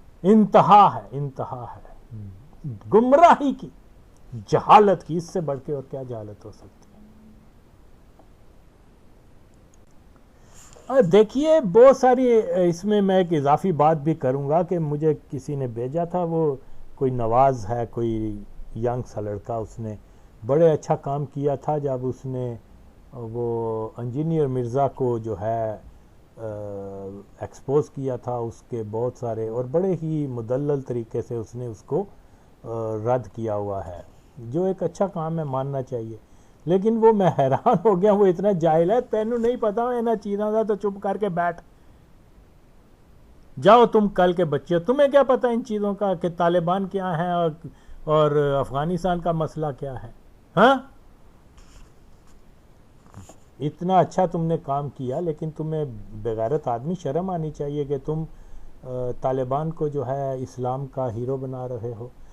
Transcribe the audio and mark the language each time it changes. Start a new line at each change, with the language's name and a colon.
Urdu: انتہا ہے، انتہا ہے گمراہی کی، جہالت کی. اس سے بڑھ کے اور کیا جہالت ہو سکتی ہے؟ دیکھیے بہت ساری اس میں ایک اضافی بات بھی کروں گا کہ مجھے کسی نے بھیجا تھا، وہ کوئی نواز ہے، کوئی ینگ سا لڑکا، اس نے بڑے اچھا کام کیا تھا جب اس نے وہ انجینئر مرزا کو جو ہے ایکسپوز کیا تھا. اس کے بہت سارے اور بڑے ہی مدلل طریقے سے اس نے اس کو رد کیا ہوا ہے، جو ایک اچھا کام ہے، ماننا چاہیے. لیکن وہ میں حیران ہو گیا، وہ اتنا جاہل ہے.
Punjabi: تینوں نہیں پتا انہاں چیزاں دا تو چپ کر کے بیٹھ جاؤ.
Urdu: تم کل کے بچے ہو، تمہیں کیا پتا ان چیزوں کا کہ طالبان کیا ہے اور افغانستان کا مسئلہ کیا ہے؟ ہاں اتنا اچھا تم نے کام کیا، لیکن تمہیں بغیرت آدمی شرم آنی چاہیے کہ تم طالبان کو جو ہے اسلام کا ہیرو بنا رہے ہو.